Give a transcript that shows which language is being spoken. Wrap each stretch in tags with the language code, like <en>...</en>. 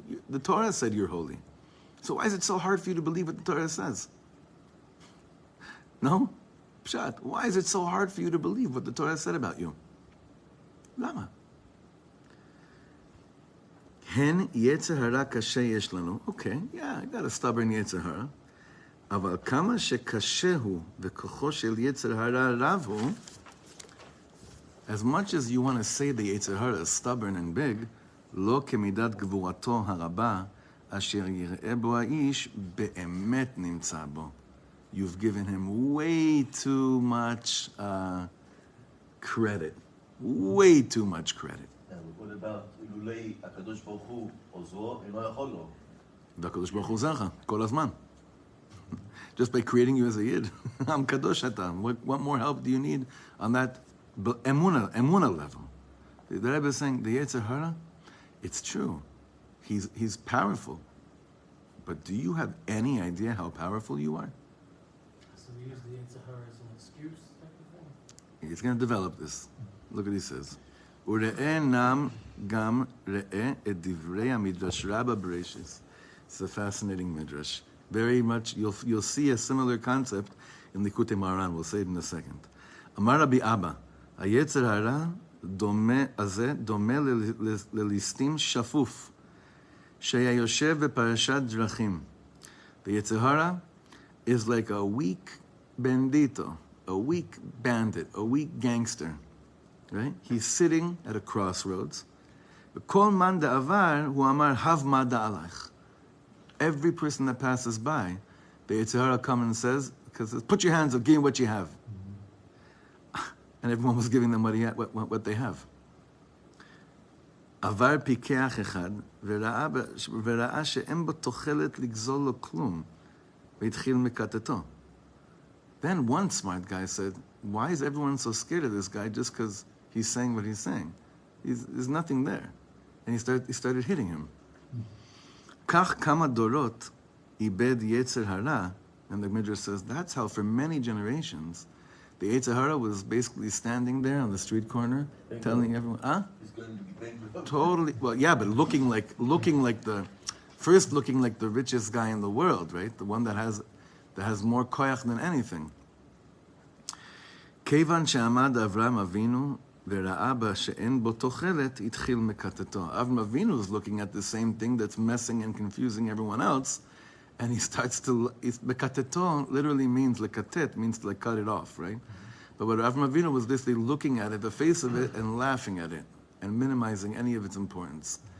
<en>The Torah said you're holy. So why is it so hard for you to believe what the Torah says? No? Pshat, why is it so hard for you to believe what the Torah said about you? Lama.</en> <he>Hen Yetzer Hara kashe yesh lanu.</he> <en>Okay, yeah, I got a stubborn Yetzer Hara.</en> <he>אבל כמה שקשה הוא וכוחו של יצר הרע רב הוא,</he> <en>as much as you want to say the Yetzer Hara is stubborn and big,</en> <he>לא כמידת גבורתו הרבה, אשר יראה בו האיש, באמת נמצא בו.</he> <en>You've given him way too much credit. Way too much credit. what about</en> <he>אילולי הקדוש ברוך הוא עוזרו, אינו יכול לו? והקדוש ברוך הוא עוזר לך, כל הזמן.</he> <en>Just by creating you as a yid. I'm</en> <he>kadosh atam.</he> <en>What more help do you need on that emuna level? The Rebbe is saying, the Yetzer Hara, it's true. He's powerful. But do you have any idea how powerful you are? So we use the Yetzer Hara as an excuse type of thing? He's going to develop this. Look what he says.</en> <he>Ure'e nam gam re'e et divrei midrash rabba bereshis.</he> <en>It's a fascinating midrash. Very much, you'll see a similar concept in Likutei Maran. We'll say it in a second.</en> <he>Amar Rabbi Abba, היצר הרע הזה דומה לליסטים שפוף, שהיה יושב בפרשת דרכים.</he> <en>The Yetzer Hara is like a weak bandito, a weak bandit, a weak gangster. Right? He's sitting at a crossroads.</en> <he>וכל מן דעבר הוא אמר, הב מה דעלך.</he> <en>Every person that passes by, the Yetzer Hara comes and says, put your hands up, give me what you have. And everyone was giving them what they have.</en> <he>עבר פיקח אחד, וראה שאין בו תוחלת לגזול לו כלום, והתחיל מקטטו.</he> <en>Then one smart guy said, why is everyone so scared of this guy just because he's saying what he's saying? There's nothing there. And he started hitting him.</en> <he>כך כמה דורות איבד יצר הרע,</he> <en>and the Midrash says that's how for many generations the Yetzer Hara was basically standing there on the street corner telling everyone, He's going to be bankrupt. Totally, well, yeah, but looking like the richest guy in the world, right? The one that has more koyach than anything.</en> <he>כיוון שעמד אברהם אבינו וראה בה שאין בו תוחלת, התחיל מקטטו.</he> <en>Avram Avinu is looking at the same thing that's messing and confusing everyone else, and he starts to, mekateto literally means, lekatet means to cut it off, right? But what Avram Avinu was literally looking at it, the face of it, and laughing at it, and minimizing any of its importance.</en>